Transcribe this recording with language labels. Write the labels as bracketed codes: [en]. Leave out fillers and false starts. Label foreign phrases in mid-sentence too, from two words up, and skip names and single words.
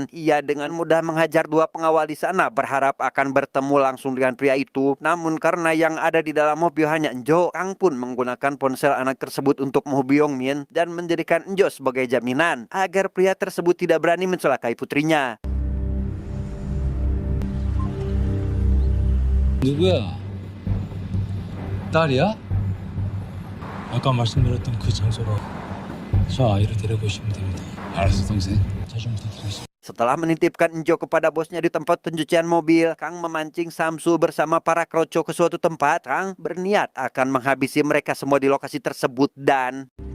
[id] Ia dengan mudah menghajar dua pengawal di sana berharap akan bertemu langsung dengan pria itu. Namun karena yang ada di dalam mobil hanya Enjo, Kang pun menggunakan ponsel anak tersebut untuk menghubungi Yongmin dan menjadikan Enjo sebagai jaminan agar pria tersebut tidak berani mencelakai putrinya. [ko] 누구야? 딸이야? 아까 말씀드렸던 그 장소로 저 아이를 데려오시면 됩니다. 알았어, 동생. 잘 좀 부탁드리겠습니다. [id] Setelah menitipkan Enjo kepada bosnya di tempat pencucian mobil, Kang memancing Samsul bersama para kroco ke suatu tempat. Kang berniat akan menghabisi mereka semua di lokasi tersebut dan